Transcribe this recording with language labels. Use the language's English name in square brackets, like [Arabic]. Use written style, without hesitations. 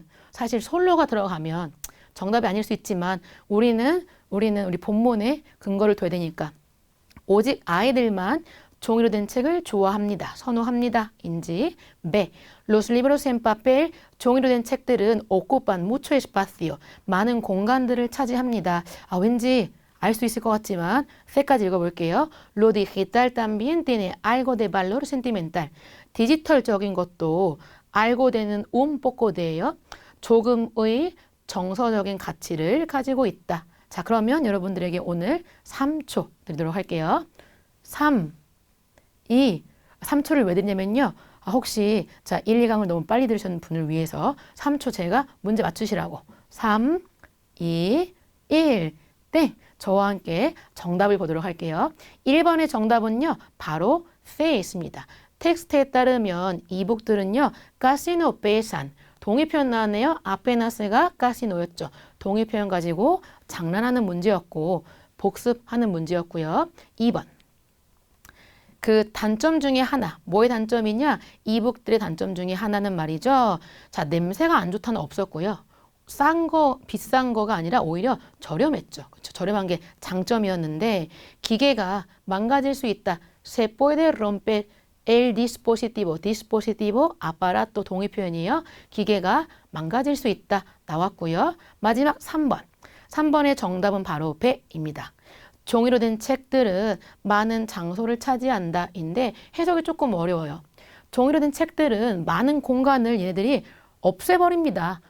[Korean] 사실 솔로가 들어가면 정답이 아닐 수 있지만 우리 본문에 근거를 둬야 되니까 오직 아이들만 종이로 된 책을 좋아합니다. 선호합니다. 인지. B. [Spanish] Los libros en papel, [Korean] 종이로 된 책들은 [Spanish] ocupan mucho espacio, [Korean] 많은 공간들을 차지합니다. 왠지 알 수 있을 것 같지만 C까지 읽어볼게요. [Spanish] Lo digital también tiene algo de valor sentimental. [Korean] 디지털적인 것도 알고 되는 poco de예요. 조금의 정서적인 가치를 가지고 있다. 자, 그러면 여러분들에게 오늘 3초 드리도록 할게요. 3, 3초를 왜 드리냐면요. 혹시 1, 2강을 너무 빨리 들으셨는 분을 위해서 3초 제가 문제 맞추시라고. 3, 2, 1, 땡! 저와 함께 정답을 보도록 할게요. 1번의 정답은요. 바로 C에 있습니다. 텍스트에 따르면 이북들은요. [Spanish] casi no pesan. [Korean] 동의 표현 나왔네요. apenas가 casi노였죠. 동의 표현 가지고 장난하는 문제였고 복습하는 문제였고요. 2번. 그 단점 중에 하나. 뭐의 단점이냐? 이북들의 단점 중에 하나는 말이죠. 자, 냄새가 안 좋다는 없었고요. 싼 거, 비싼 거가 아니라 오히려 저렴했죠. 그렇죠? 저렴한 게 장점이었는데 기계가 망가질 수 있다. [Spanish] Se puede romper el dispositivo, aparato [Korean] 동의 표현이에요. 기계가 망가질 수 있다 나왔고요. 마지막 3번. 3번의 정답은 바로 배입니다. 종이로 된 책들은 많은 장소를 차지한다 인데 해석이 조금 어려워요. 종이로 된 책들은 많은 공간을 얘네들이 없애버립니다.